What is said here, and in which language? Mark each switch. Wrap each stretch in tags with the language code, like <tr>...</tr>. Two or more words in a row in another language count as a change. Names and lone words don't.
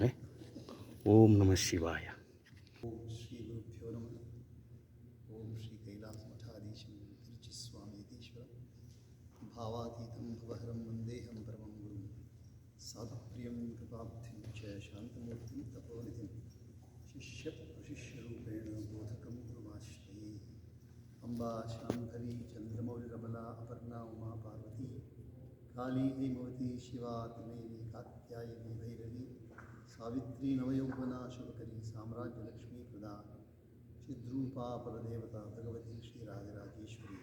<sa>ॐ नम शिवाय. ॐ श्री गुरुभ्यो नम. ॐ श्री कैलास मठाधीशं तिरुच्चि स्वामीदीश्वरं भावातीतं भवहरं वन्देहं परमं गुरुं साधुप्रियं कृपाब्धिं च शान्तमूर्तिं तपोनिधिम् ಶಿಷ್ಯ ಪ್ರಶಿಷ್ಯರೂಪೇಣ ಬೋಧಕಂ ಗುರುಮಾಶ್ರಯೇ. ಅಂಬಾ ಶಾಂಭವಿ ಚಂದ್ರಮೌಳಿರಮಲಾ ಅಪರ್ಣಾ ಉಮಾ ಪಾರ್ವತಿ ಕಾಳಿ ಹೇಮವತಿ ಶಿವಾ ತ್ರಿನೇವಿ ಕಾತ್ಯಾಯಿನಿ ಭೈರವಿ ಸಾವಿತ್ರಿ ನವಯೌವನಾ ಶುಭಕರಿ ಸಾಮ್ರಾಜ್ಯಲಕ್ಷ್ಮೀ ಪ್ರದಾ ಚಿದ್ರೂಪಾ ಪರದೇವತಾ ಭಗವತಿ ಶ್ರೀರಾಜರಾಜೇಶ್ವರಿ.</sa>